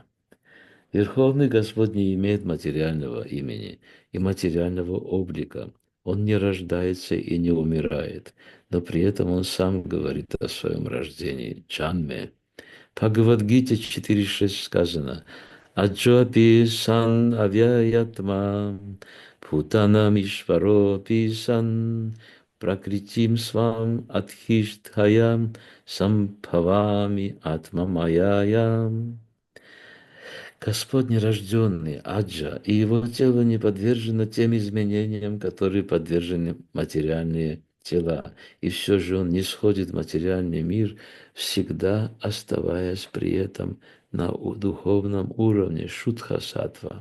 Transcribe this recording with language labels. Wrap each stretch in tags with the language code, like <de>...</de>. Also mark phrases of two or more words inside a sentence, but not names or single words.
<ru>Верховный Господь не имеет материального имени и материального облика. Он не рождается и не умирает, но при этом он сам говорит о своем рождении.</ru> <sa>Джанме. В Бхагавад-гите 4.6 сказано अजोऽपि सन्नव्ययात्मा भूतानामीश्वरोऽपि सन् प्रकृतिं स्वामधिष्ठाय सम्भवाम्यात्ममायया.</sa> <ru>Господь нерожденный, Аджа, и его тело не подвержено тем изменениям, которые подвержены материальные тела. И все же он не сходит в материальный мир, всегда оставаясь при этом на духовном уровне Шудха-саттва.</ru>